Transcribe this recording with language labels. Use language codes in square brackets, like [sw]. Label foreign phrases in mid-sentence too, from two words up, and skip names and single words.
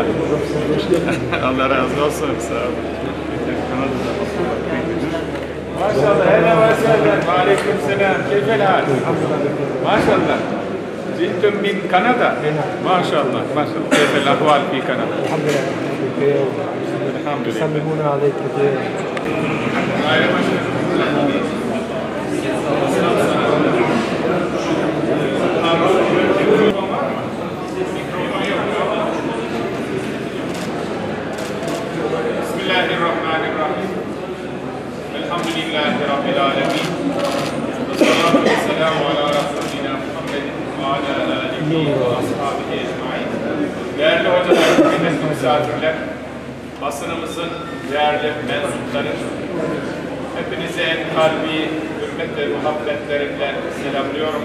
[tr] Allah razı olsun. Sağ olun. Maşallah. [ar] هله ماشاء الله. عليكم السلام. كيف الحال. ماشاء الله. جئتم من كندا. ماشاء الله. ماشاء الله. كيف الأحوال في كندا. الحمد لله. يسلمون عليك كثير. بسم الله الرحمن الرحيم. الحمد لله رب العالمين. والصلاة والسلام على رسولنا محمد وعلى آله وأصحابه أجمعين. [tr] Değerli hocalar, kıymetli misafirler, basınımızın değerli mensupları, hepinize en kalbi hürmet ve muhabbetlerimle selamlıyorum.